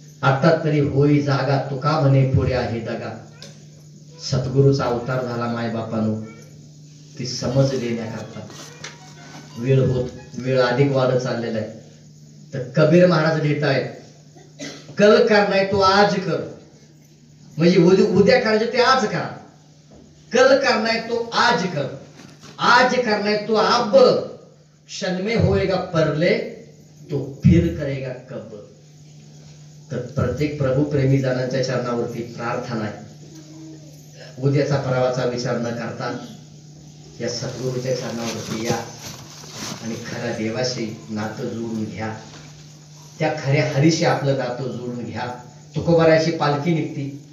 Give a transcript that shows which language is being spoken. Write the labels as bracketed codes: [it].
[mr] आता तरी होई जागा, तुका म्हणे पुढे आहे दगा. सद्गुरूचा अवतार झाला माय बापानो, ती समज देण्याकरता. वेळ अधिक वाढत चाललेला आहे. तर कबीर महाराज लिहित आहेत, [hi] कल करणार तो आज कर. [mr] म्हणजे उद्या करायचे ते आज करा. [hi] कल करणार तो आज कर, आज करणार तो अब, क्षण में होएगा परले तो फिर करेगा कब. [mr] तर प्रत्येक प्रभू प्रेमी जनांच्या चरणावरती प्रार्थना आहे. उद्याचा परवाचा विचार न करता या सद्गुरूच्या चरणावरती या आणि खऱ्या देवाशी नातं जोडून घ्या. त्या खऱ्या हरीशी आपलं नातं जोडून घ्या. तुकोबारायाची पालखी निघती.